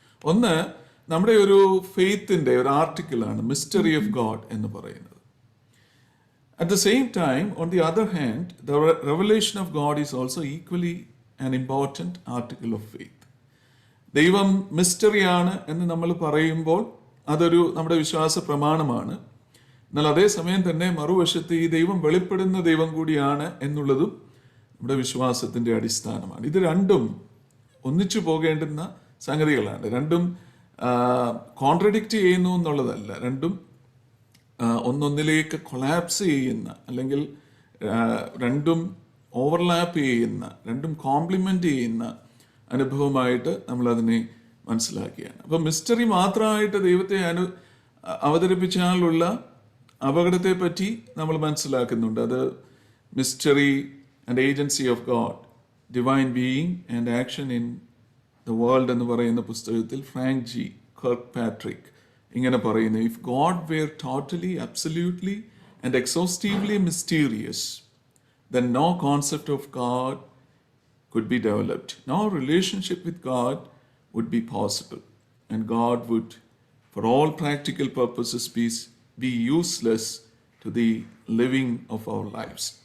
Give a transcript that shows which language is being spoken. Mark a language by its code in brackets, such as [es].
[ml] ഒന്ന്, നമ്മുടെ ഒരു ഫെയ്ത്തിൻ്റെ ഒരു ആർട്ടിക്കിളാണ് മിസ്റ്ററി ഓഫ് ഗോഡ് എന്ന് പറയുന്നത്. [en] At the same time, on the other hand, the revelation of God is also equally an important article of faith. [ml] ദൈവം മിസ്റ്ററിയാണ് എന്ന് നമ്മൾ പറയുമ്പോൾ അതൊരു നമ്മുടെ വിശ്വാസ പ്രമാണമാണ്. എന്നാൽ അതേസമയം തന്നെ മറുവശത്ത് ഈ ദൈവം വെളിപ്പെടുന്ന ദൈവം കൂടിയാണ് എന്നുള്ളതും നമ്മുടെ വിശ്വാസത്തിൻ്റെ അടിസ്ഥാനമാണ്. ഇത് രണ്ടും ഒന്നിച്ചു പോകേണ്ടുന്ന സംഗതികളാണ്. രണ്ടും കോൺട്രഡിക്റ്റ് ചെയ്യുന്നു എന്നുള്ളതല്ല. രണ്ടും ഒന്നൊന്നിലേക്ക് കൊളാപ്സ് ചെയ്യുന്ന, അല്ലെങ്കിൽ രണ്ടും ഓവർലാപ്പ് ചെയ്യുന്ന, രണ്ടും കോംപ്ലിമെൻ്റ് ചെയ്യുന്ന അനുഭവമായിട്ട് നമ്മളതിനെ മനസ്സിലാക്കിയാണ്. അപ്പം മിസ്റ്ററി മാത്രമായിട്ട് ദൈവത്തെ അവതരിപ്പിച്ചാലുള്ള അപകടത്തെ പറ്റി നമ്മൾ മനസ്സിലാക്കുന്നുണ്ട്. [en] അത് mystery and agency of God, divine being and action in the world [ml] എന്ന് പറയുന്ന പുസ്തകത്തിൽ ഫ്രാങ്ക് ജി കർക്ക് പാട്രിക് ഇങ്ങനെ പറയുന്നു: [en] If God were totally, absolutely and exhaustively mysterious, then no concept of God could be developed. No relationship with God would be possible. And God would, for all practical purposes, be useless to the living of our lives.